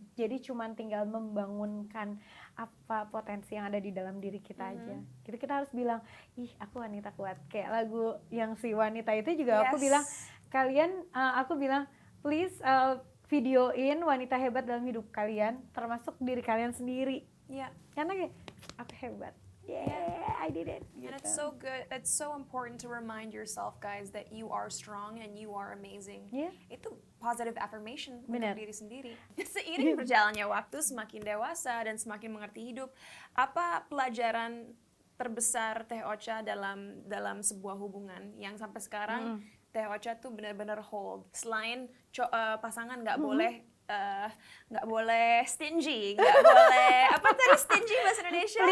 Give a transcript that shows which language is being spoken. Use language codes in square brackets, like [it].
[id] Jadi cuman tinggal membangunkan apa potensi yang ada di dalam diri kita aja. Jadi kita harus bilang, ih aku wanita kuat. Kayak lagu yang si wanita itu juga aku bilang, kalian, aku bilang please videoin wanita hebat dalam hidup kalian, termasuk diri kalian sendiri. Karena kayak aku hebat. [en] I did it. And it's so good. It's so important to remind yourself, guys, that you are strong and you are amazing. [id] Itu positive affirmation untuk diri sendiri. Seiring berjalannya waktu, semakin dewasa dan semakin mengerti hidup, apa pelajaran terbesar Teh Ocha dalam sebuah hubungan yang sampai sekarang Teh Ocha tuh benar-benar hold? Selain pasangan nggak boleh nggak boleh stingy, nggak boleh apa tadi stingy bahasa Indonesia?